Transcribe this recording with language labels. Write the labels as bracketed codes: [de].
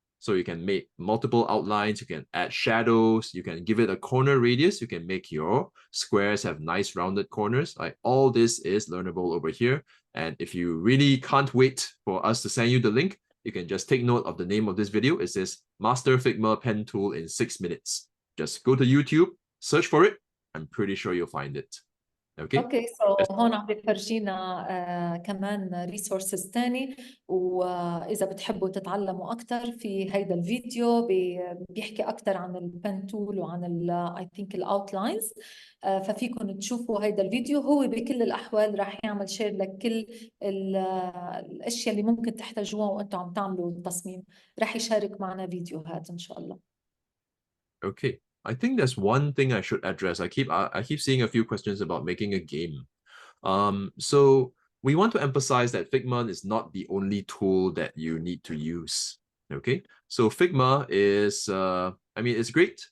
[en] So you can make multiple outlines, you can add shadows, you can give it a corner radius, you can make your squares have nice rounded corners. Like all this is learnable over here. And if you really can't wait for us to send you the link, you can just take note of the name of this video. It says Master Figma Pen Tool in 6 minutes. Just go to YouTube, search for it. I'm pretty sure you'll find it. Okay. [ar] اوكي سو هون عم بفرجينا كمان ريسورسز تاني، واذا بتحبوا تتعلموا اكثر في هيدا الفيديو بيحكي اكثر عن البن تول وعن [en] I think [ar] الاوتلاينز، ففيكم تشوفوا هيدا الفيديو. هو بكل الاحوال راح يعمل شير لكل الاشياء اللي ممكن تحتاجوها وانتم عم تعملوا التصميم. راح يشارك معنا فيديوهات ان شاء الله. [en] Okay. I think there's one thing I should address. I keep seeing a few questions about making a game. So we want to emphasize that Figma is not the only tool that you need to use. Okay, so Figma is, I mean, it's great.